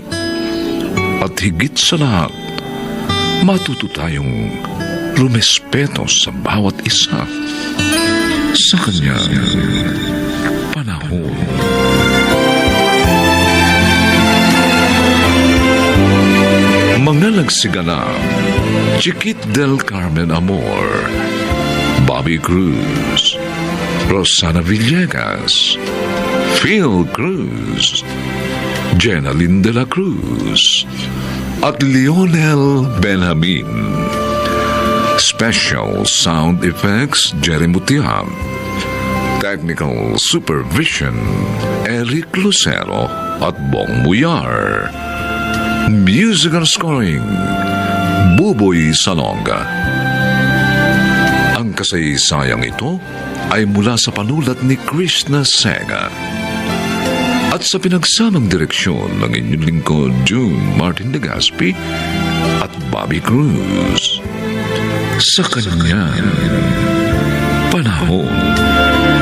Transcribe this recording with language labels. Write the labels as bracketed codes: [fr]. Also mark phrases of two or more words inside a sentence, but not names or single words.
[tl] At higit sa lahat, matuto tayong rumespeto sa bawat isa sa kanyang panahon. Mga nagsiganap, Chiquit del Carmen Amor, Bobby Cruz, Rosana Villegas, Phil Cruz, Jenaline de la Cruz, at Lionel Benjamin. [en] Special Sound Effects, Jerry Mutiab. Technical Supervision, [tl] Eric Lucero at Bong Muyar. [en] Musical Scoring, Buboy Salonga. [tl] Ang kasaysayang ito ay mula sa panulat ni Krishna Sega at sa pinagsamang direksyon ng inyong lingkod June Martin de Gaspi at Bobby Cruz sa kanyang panahon.